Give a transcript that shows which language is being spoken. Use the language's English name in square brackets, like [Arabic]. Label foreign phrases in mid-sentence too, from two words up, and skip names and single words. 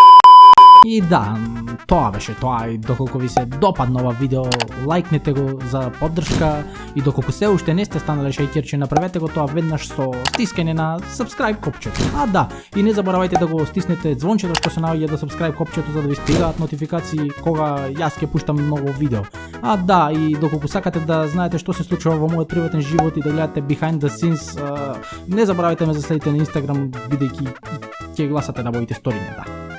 [Macedonian] И да, тоа беше тоа, и доколку ви се допадна ова видео, лајкнете го за поддршка и доколку се уште не сте станале шејкерче, направете го тоа веднаш со стискање на subscribe копчето. Да, и не заборавајте да го стиснете звончето што се наоѓа до subscribe копчето за да ви стигаат нотификации кога јас ќе пуштам ново видео. Да, и доколку сакате да знаете што се случува во мојот приватен живот и да гледате [English] behind the scenes, [Macedonian] не заборавајте ме да следите на Instagram, бидејќи ќе гласате на моите сториња, да.